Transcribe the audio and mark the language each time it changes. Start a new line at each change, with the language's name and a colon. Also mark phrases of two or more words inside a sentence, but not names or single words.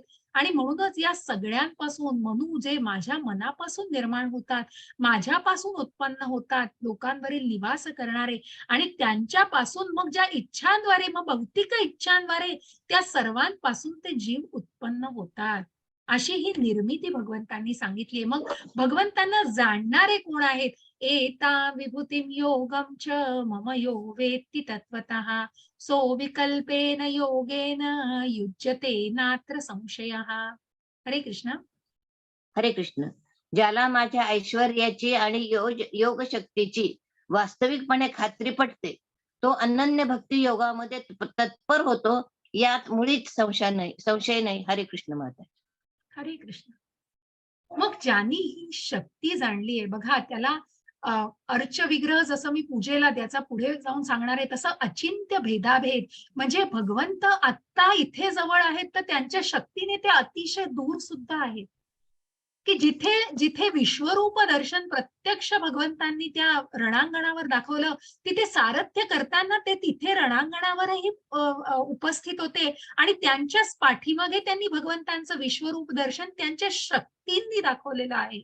Marathi: आणि म्हणूनच या सगळ्यांपासून मनू जे माझ्या मनापासून निर्माण होतात, माझ्यापासून उत्पन्न होतात, लोकांवरील निवास करणारे, आणि त्यांच्यापासून मग ज्या इच्छांद्वारे, मग भौतिक इच्छांद्वारे त्या सर्वांपासून ते जीव उत्पन्न होतात. अशी ही निर्मिती भगवंतांनी सांगितली. मग भगवंतांना जाणणारे कोण आहेत?
Sanskrit: एता विभूतिम योगम च मम यो वेत्ति तत्वतः सो विकल्पेन योगेन युज्यते नात्र संशयः.
Marathi: हरे कृष्ण. हरे कृष्ण. ज्याला माझ्या ऐश्वर्याची आणि योग शक्तीची वास्तविकपणे खात्री पटते, तो अनन्य भक्ती योगामध्ये तत्पर होतो, यात मुळीच संशय नाही. हरे कृष्ण माता. हरे कृष्ण. मग ज्यांनी ही शक्ती जाणली आहे बघा, त्याला अर्च विग्रह जसं मी पूजेला त्याचा पुढे जाऊन सांगणार आहे, तसं अचिंत्य भेदाभेद, म्हणजे भगवंत आत्ता इथे जवळ आहेत तर त्यांच्या शक्तीने ते अतिशय दूर सुद्धा आहेत, की जिथे जिथे विश्वरूप दर्शन प्रत्यक्ष भगवंतांनी त्या रणांगणावर दाखवलं, तिथे सारथ्य करताना ते तिथे रणांगणावरही उपस्थित होते आणि त्यांच्याच पाठीमागे त्यांनी भगवंतांचं विश्वरूप दर्शन त्यांच्या शक्तींनी दाखवलेलं आहे.